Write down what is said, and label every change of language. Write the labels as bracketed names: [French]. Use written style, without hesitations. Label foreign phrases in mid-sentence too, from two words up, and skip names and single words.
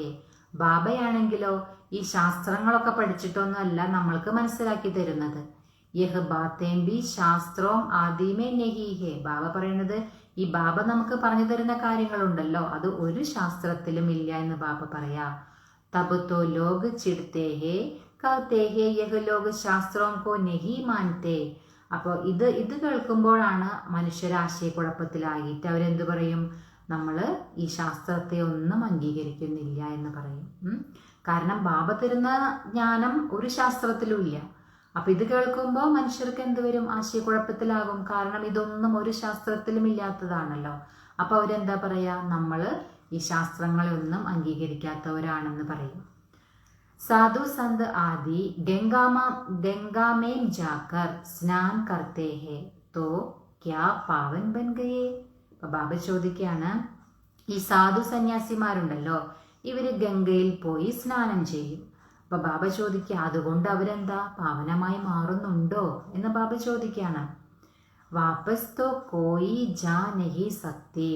[Malayalam] ബാബയാണെങ്കിലോ ഈ ശാസ്ത്രങ്ങളൊക്കെ പഠിച്ചിട്ടൊന്നുമല്ല നമ്മൾക്ക് മനസ്സിലാക്കി തരുന്നത്. [Hindi] यह बातें भी शास्त्रों आदि में नहीं हैं. [Malayalam] ബാബ പറയുന്നത് ഈ ബാബ നമുക്ക് പറഞ്ഞു തരുന്ന കാര്യങ്ങളുണ്ടല്ലോ അത് ഒരു ശാസ്ത്രത്തിലും ഇല്ല എന്ന് ബാബ പറയാ. [Hindi] तब तो लोग चिढ़ते हैं कहते हैं यह लोग शास्त्रों को नहीं मानते. [Malayalam] അപ്പോൾ ഇത് കേൾക്കുമ്പോഴാണ് മനുഷ്യർ ആശയക്കുഴപ്പത്തിലായിട്ട് അവരെന്ത് പറയും? നമ്മൾ ഈ ശാസ്ത്രത്തെ ഒന്നും അംഗീകരിക്കുന്നില്ല എന്ന് പറയും. കാരണം ബാബ തരുന്ന ജ്ഞാനം ഒരു ശാസ്ത്രത്തിലും ഇല്ല. അപ്പൊ ഇത് കേൾക്കുമ്പോൾ മനുഷ്യർക്ക് എന്ത് വരും? ആശയക്കുഴപ്പത്തിലാകും. കാരണം ഇതൊന്നും ഒരു ശാസ്ത്രത്തിലും ഇല്ലാത്തതാണല്ലോ. അപ്പൊ അവരെന്താ പറയാ? നമ്മൾ ഈ ശാസ്ത്രങ്ങളെ ഒന്നും അംഗീകരിക്കാത്തവരാണെന്ന് പറയും. [Hindi] साधु संत आदि गंगा में जाकर स्नान करते हैं तो क्या पावन बन गए. [Malayalam] അപ്പൊ ബാബ ചോദിക്കുകയാണ്, ഈ സാധു സന്യാസിമാരുണ്ടല്ലോ ഇവര് ഗംഗയിൽ പോയി സ്നാനം ചെയ്യും. അപ്പൊ ബാബ ചോദിക്കുക, അതുകൊണ്ട് അവരെന്താ പാവനമായി മാറുന്നുണ്ടോ എന്ന് ബാബ ചോദിക്കുകയാണ്. [Hindi] वापस तो कोई जा नहीं सकती.